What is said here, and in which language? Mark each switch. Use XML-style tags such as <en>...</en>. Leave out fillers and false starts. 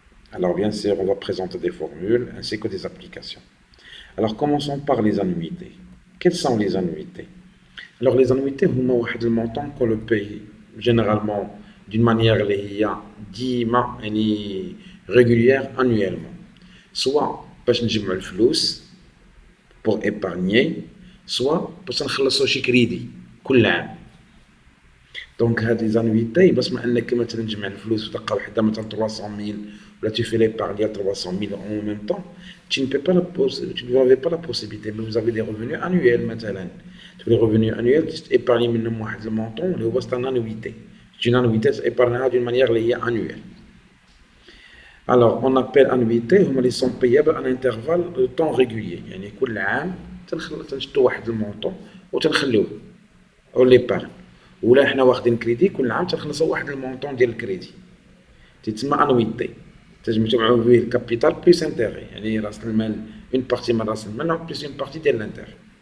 <fr>Alors bien sûr, on va présenter des formules ainsi que des applications. Alors commençons par les annuités. Quelles sont les annuités? Alors les annuités, c'est le montant qu'on le paye généralement d'une manière</fr> <ar>ديما يعني</ar> <fr>régulière annuellement.</fr> <ar>Soit باش نجمعوا الفلوس</ar> <fr>pour épargner,</fr> <ar>soit باش نخلصوا شي كريدي كل عام. دونك هاد لي زانويتي باش ما انك مثلا تجمع الفلوس وتلقى وحده مثلا 300,000 ولا</ar> <fr>tu fais l'épargne ديال 300,000 en même temps, tu ne peux pas tu n'avais pas la possibilité, mais vous avez des revenus annuels مثلا. Les revenus annuels, tu épargnes</fr> <ar>منهم واحد المونطون اللي هو</ar> <fr>c'est une annuité. C'est une annuité épargnée d'une manière liée annuelle. Alors, on appelle annuité,</fr> <ar>هما اللي</ar> <fr>sont payables à un intervalle de temps régulier.</fr> <ar>يعني كل عام تنشدوا واحد المونطون وتنخليوه او ليبارن. ولا حنا واخدين كريدي كل عام تنخلصوا واحد المونطون ديال الكريدي. تسمى انويتي. تجمعوا فيه الكابيتال بلس انتيغي، يعني راس المال اون بارتي من راس المال بلس اون بارتي ديال الانتيغي.</ar>